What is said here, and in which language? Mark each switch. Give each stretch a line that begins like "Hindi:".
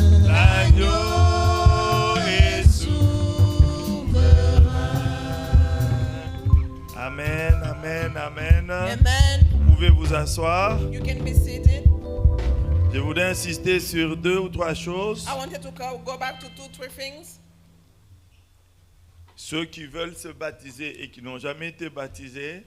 French: L'agneau est souverain.
English: Amen, amen, amen. Amen.
French: Vous pouvez vous asseoir.
English: You can be seated.
French: Je voudrais insister sur 2 ou 3 choses.
English: I wanted to go back to 2-3 things.
French: Ceux qui veulent se baptiser et qui n'ont jamais été baptisés,